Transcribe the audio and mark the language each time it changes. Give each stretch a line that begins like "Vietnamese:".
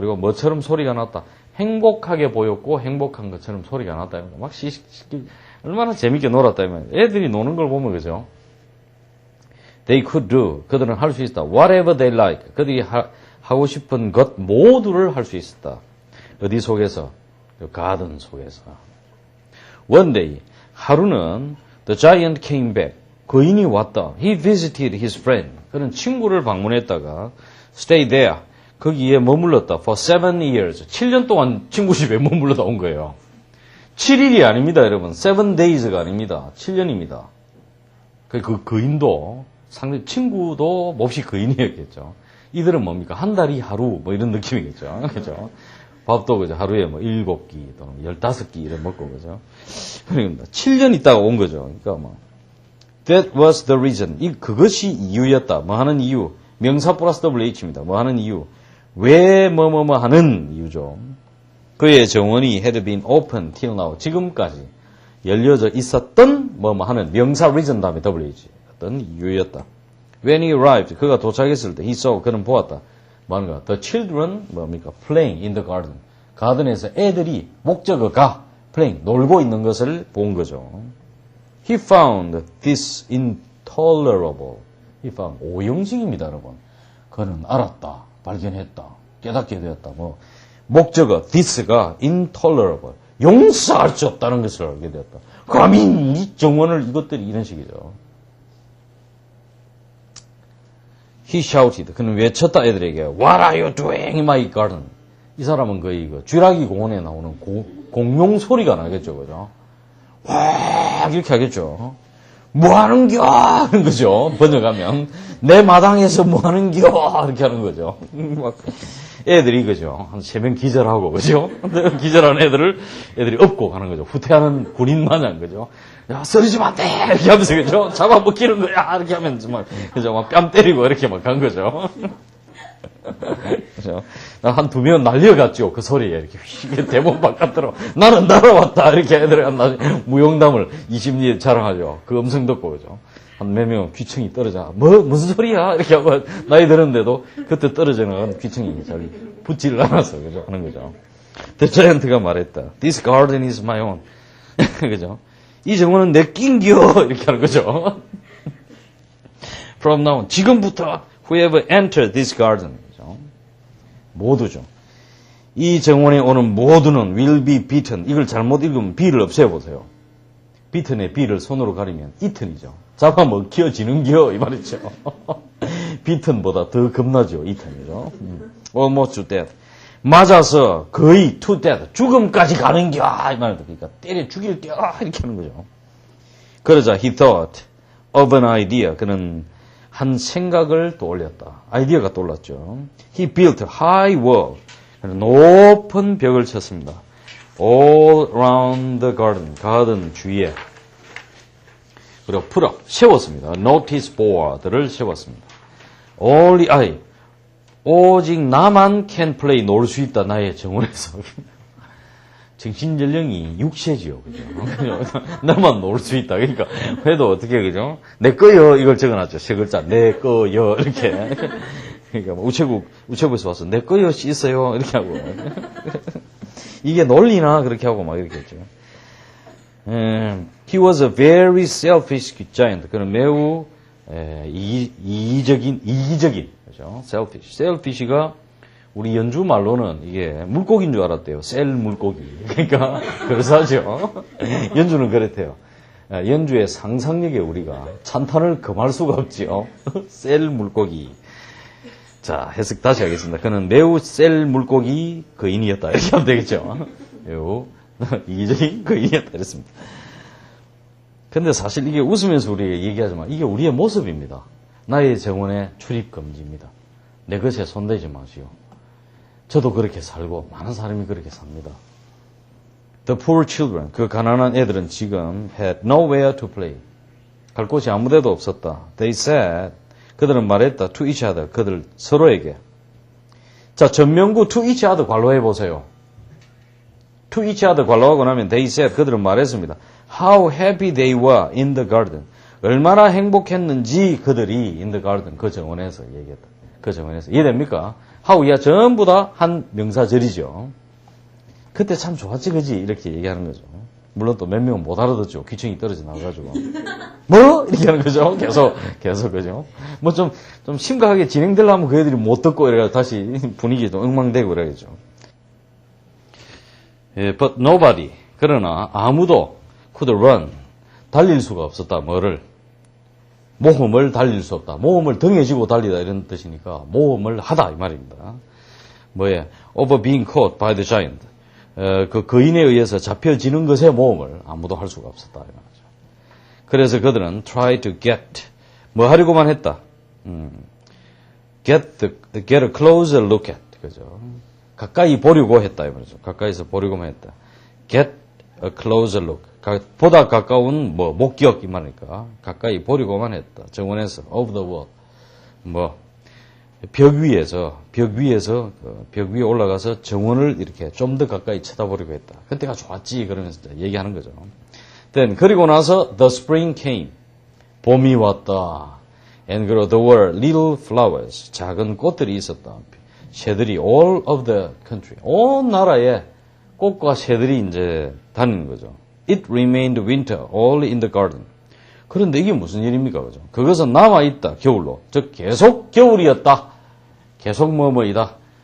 Korean: 그리고 뭐처럼 소리가 났다. 행복하게 보였고, 행복한 것처럼 소리가 났다. 막 얼마나 재밌게 놀았다, 이 말이죠. 애들이 노는 걸 보면, 그죠?
English: They could do.
Korean: 그들은 할 수 있다.
English: Whatever they like.
Korean: 그들이 하고 싶은 것 모두를 할 수 있었다. 어디 속에서? 가든 속에서.
English: One day, 하루는 the giant came back.
Korean: 거인이 왔다.
English: He visited his friend.
Korean: 그는 친구를 방문했다가
English: stay there.
Korean: 거기에 머물렀다.
English: For 7 years.
Korean: 7년 동안 친구 집에 머물러다 온 거예요. 7일이 아닙니다, 여러분. 7 days가 아닙니다. 7년입니다. 그 거인도 상대 친구도 몹시 거인이었겠죠. 이들은 뭡니까? 한 달이 하루 뭐 이런 느낌이겠죠. 그죠? 밥도 그죠? 하루에 뭐 7끼 또는 15끼 이래 먹고 그죠? 그러니까 7년 있다가 온 거죠.
English: 그러니까 that was the reason.
Korean: 그것이 이유였다. 뭐 하는 이유? 명사 플러스 WH입니다. 뭐 하는 이유? 왜 뭐뭐뭐 하는 이유죠. 그의 정원이
English: had been open till now.
Korean: 지금까지 열려져 있었던 뭐뭐 하는 명사 reason 다음에 WH. 어떤 이유였다.
English: When he arrived.
Korean: 그가 도착했을 때
English: he saw.
Korean: 그는 보았다. 뭔가
English: the children
Korean: 뭡니까?
English: playing in the garden.
Korean: 가든에서 애들이 목적어가 playing 놀고 있는 것을 본 거죠.
English: He found this intolerable. He found
Korean: 오형식입니다, 여러분. 그는 알았다, 발견했다, 깨닫게 되었다. 목적어 this가 intolerable. 용서할 수 없다는 것을 알게 되었다. 감히 이 정원을 이것들이 이런 식이죠.
English: He shouted.
Korean: 그는 외쳤다 애들에게.
English: What are you doing in my garden?
Korean: 이 사람은 거의 쥐라기 공원에 나오는 공룡 소리가 나겠죠, 그죠? 와 이렇게 하겠죠. 뭐 하는겨? 하는 거죠. 번역하면 내 마당에서 뭐 하는겨? 이렇게 하는 거죠. 막 애들이 그죠. 한 3명 기절하고 그죠. 기절한 애들이 업고 가는 거죠. 후퇴하는 군인 마냥 그죠. 야, 쓰러지면 안 돼! 이렇게 하면서, 그죠? 잡아먹히는 거야! 이렇게 하면서 막, 그죠? 막 뺨 때리고 이렇게 막 간 거죠. 그죠? 한 2명 날려갔죠. 그 소리에. 이렇게 대문 바깥으로. 나는 날아왔다! 이렇게 애들이 무용담을 20년 자랑하죠. 그 음성 듣고, 그죠? 한 몇 명 귀청이 떨어져. 무슨 소리야? 이렇게 하고 나이 들었는데도 그때 떨어져 나간 귀청이 잘 붙지를 않았어. 그죠? 하는 거죠. The giant가 말했다.
English: This garden is my own.
Korean: 그죠? 이 정원은 내 낀겨! 이렇게 하는 거죠.
English: from now on,
Korean: 지금부터
English: whoever enter this garden.
Korean: 그죠? 모두죠. 이 정원에 오는 모두는
English: will be beaten.
Korean: 이걸 잘못 읽으면 be를 없애보세요. beaten의 be를 손으로 가리면 eaten이죠. 잡아먹혀지는겨 이 말이죠. beaten보다 더 겁나죠. eaten이죠.
English: almost to death.
Korean: 맞아서 거의
English: to death.
Korean: 죽음까지 가는겨 이 말이죠. 그러니까 때려 죽일겨 이렇게 하는 거죠.
English: 그러자 he thought of an idea.
Korean: 그는 한 생각을 떠올렸다. 아이디어가 떠올랐죠.
English: He built a high wall.
Korean: 높은 벽을 쳤습니다.
English: All around the garden.
Korean: 가든 주위에. 그리고
English: put up.
Korean: 세웠습니다. Notice board를 세웠습니다.
English: Only I.
Korean: 오직 나만
English: can play.
Korean: 놀 수 있다. 나의 정원에서. 정신연령이 6세지요. 그죠? 나만 놀 수 있다. 그러니까, 해도 어떻게, 그죠? 내 거요. 이걸 적어놨죠. 세 글자. 내 거요. 이렇게. 그러니까, 우체국에서 와서, 내 거요. 씻어요. 이렇게 하고. 이게 논리나? 그렇게 하고 막 이렇게 했죠.
English: He was a very selfish giant.
Korean: 그는 매우, 이기적인, 그죠? selfish가 우리 연주 말로는 이게 물고기인 줄 알았대요. 셀 물고기. 그러니까 그래서 하죠. 연주는 그랬대요. 연주의 상상력에 우리가 찬탄을 금할 수가 없지요. 셀 물고기. 자, 해석 다시 하겠습니다. 그는 매우 셀 물고기 거인이었다. 이렇게 하면 되겠죠. 매우 이기적인 거인이었다. 이랬습니다. 근데 사실 이게 웃으면서 우리가 얘기하지만 이게 우리의 모습입니다. 나의 정원에 출입 금지입니다. 내 것에 손대지 마시오. 저도 그렇게 살고 많은 사람이 그렇게 삽니다.
English: The poor children,
Korean: 그 가난한 애들은 지금
English: had nowhere to play.
Korean: 갈 곳이 아무데도 없었다.
English: They said,
Korean: 그들은 말했다.
English: To each other,
Korean: 그들 서로에게. 자, 전명구 to each other 관로해 보세요.
English: To each other
Korean: 관로하고 나면
English: they said,
Korean: 그들은 말했습니다.
English: How happy they were in the garden.
Korean: 얼마나 행복했는지 그들이
English: in the garden,
Korean: 그 정원에서 얘기했다. 그 정원에서. 이해됩니까? 하우야 전부 다 한 명사절이죠. 그때 참 좋았지 그지? 이렇게 얘기하는 거죠. 물론 또 몇 명은 못 알아듣죠. 귀청이 떨어져 나와가지고. 뭐? 이렇게 하는 거죠. 계속 그죠. 뭐 좀 심각하게 진행되려면 그 애들이 못 듣고 이래가지고 다시 분위기 좀 엉망되고 이래야죠.
English: But nobody.
Korean: 그러나 아무도
English: could run.
Korean: 달릴 수가 없었다. 뭐를? 모험을 달릴 수 없다. 모험을 등에 지고 달리다 이런 뜻이니까 모험을 하다 이 말입니다.
English: 뭐에 over being caught by the giant.
Korean: 그 거인에 의해서 잡혀지는 것의 모험을 아무도 할 수가 없었다 이 말이죠. 그래서 그들은
English: try to get
Korean: 뭐 하려고만 했다.
English: get a closer look at 그죠.
Korean: 가까이 보려고 했다 이 말이죠. 가까이서 보려고만 했다.
English: get a closer look.
Korean: 보다 가까운 뭐 목격 이 말이니까 가까이 보려고만 했다. 정원에서
English: of the wall
Korean: 뭐 벽 위에서 벽 위에 올라가서 정원을 이렇게 좀 더 가까이 쳐다보려고 했다. 그때가 좋았지 그러면서 얘기하는 거죠. Then 그리고 나서
English: the spring came
Korean: 봄이 왔다.
English: And there were little flowers
Korean: 작은 꽃들이 있었다. 새들이
English: all of the country
Korean: 온 나라에 꽃과 새들이 이제 다니는 거죠.
English: It remained winter only in the garden.
Korean: 그런데 이게 무슨 일입니까? 그죠? 그것은 남아있다, 겨울로. 즉, 계속 겨울이었다. 계속 뭐뭐이다.